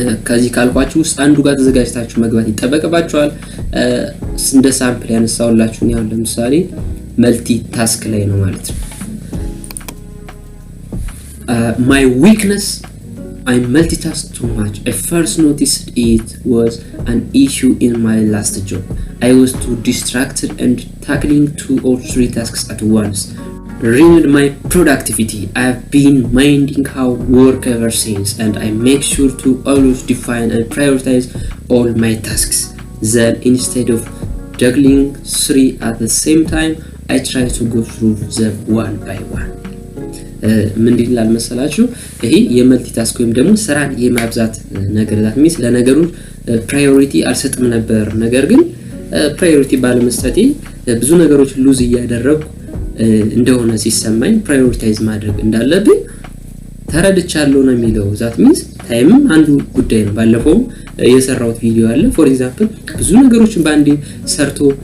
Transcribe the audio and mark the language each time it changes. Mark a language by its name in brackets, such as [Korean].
[Amharic] ከዚህ ካልኳችሁ ውስጥ አንዱ ጋር ተዘጋጅታችሁ መግባት ይጠበቅባችኋል። እንደ ሳምፕል ያነሳውላችሁ ነው ለምሳሌ መልቲ ታስክ ላይ ነው ማለት ነው። [English] my weakness I multitask too much. I first noticed it was an issue in my last job. I was too distracted and tackling 2 or 3 tasks at once ruined my productivity. I have been minding how work ever since and I make sure to always define and prioritize all my tasks. Then instead of juggling 3 at the same time, I try to go through them one by one. [Amharic] ምን ይላል መሰላችሁ ይሄ የመልቲ ታስክ ወይም ደግሞ ስራን የማብዛት ነገር [English] that means [Amharic] ለነገሩ ፕራዮሪቲ አልሰጥም ነበር፣ ነገር ግን ፕራዮሪቲ ባለመስጠቴ ብዙ ነገሮች ሉዝ እያደረኩ እንደሆነ ሲሰማኝ ፕራዮሪታይዝ ማድረግ እንዳለብኝ ተረድቻለሁ ነው የሚለው። that means ታይም አንዱ ጉዳይ ነው። ባለፈው የሰራሁት ቪዲዮ አለ [English] for example [Amharic] ብዙ ነገሮችን ባንዴ ሰርቶ